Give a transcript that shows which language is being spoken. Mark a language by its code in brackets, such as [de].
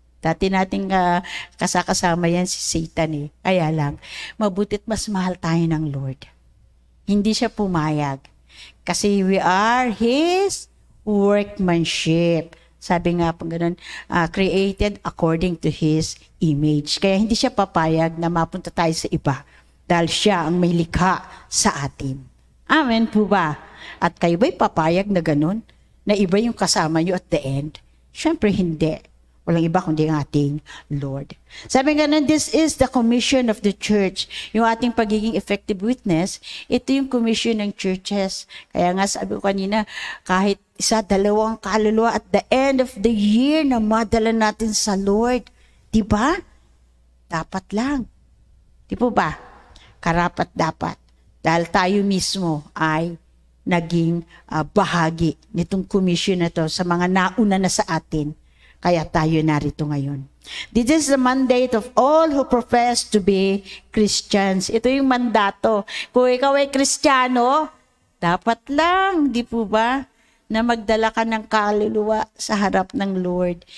[tl] Dati nating kasama yan si Satan eh. Kaya lang, mabutit mas mahal tayo ng Lord. Hindi siya pumayag. Kasi [en] we are His workmanship. [tl] Sabi nga po ganun, [en] created according to His image. [tl] Kaya hindi siya papayag na mapunta tayo sa iba dahil siya ang may likha sa atin. Amen po ba? At kayo ba'y papayag na ganun? Na iba yung kasama nyo [en] at the end? [tl] Siyempre hindi. Walang iba kundi ang ating Lord. Sabi nga nun, [en] this is the commission of the church. [tl] Yung ating pagiging effective witness, ito yung commission ng churches. Kaya nga sabi ko kanina, kahit isa, dalawang kaluluwa [en] at the end of the year [tl] na madala natin sa Lord. Diba? Dapat lang. Di po ba? Karapat dapat. Dahil tayo mismo ay naging bahagi nitong commission na to sa mga nauna na sa atin. Kaya tayo narito ngayon. [en] This is the mandate of all who profess to be Christians. [tl] Ito yung mandato. Kung ikaw ay Kristiyano, dapat lang, di po ba, na magdala ka ng kaluluwa sa harap ng Lord.